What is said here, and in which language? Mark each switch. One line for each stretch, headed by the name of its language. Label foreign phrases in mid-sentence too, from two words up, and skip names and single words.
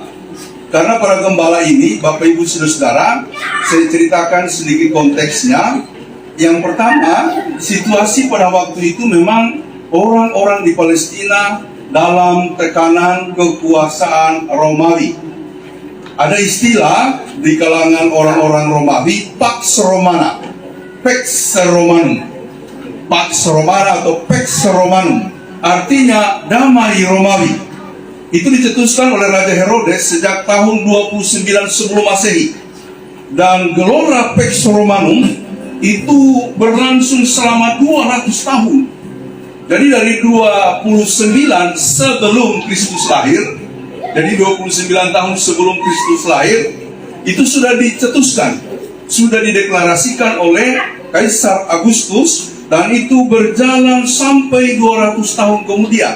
Indonesian: Karena para gembala ini, Bapak Ibu Saudara, saya ceritakan sedikit konteksnya. Yang pertama, situasi pada waktu itu memang orang-orang di Palestina dalam tekanan kekuasaan Romawi. Ada istilah di kalangan orang-orang Romawi,
Latin: Pax Romana, Pax Romanum, Pax Romana atau Pax Romanum,
Indonesian: artinya damai Romawi. Itu dicetuskan oleh Raja Herodes sejak tahun 29 sebelum Masehi. Dan gelora
Latin: Pax Romanum
Indonesian: itu berlangsung selama 200 tahun. Jadi dari 29 sebelum Kristus lahir, jadi 29 tahun sebelum Kristus lahir, itu sudah dicetuskan, sudah dideklarasikan oleh Kaisar Agustus, dan itu berjalan sampai 200 tahun kemudian.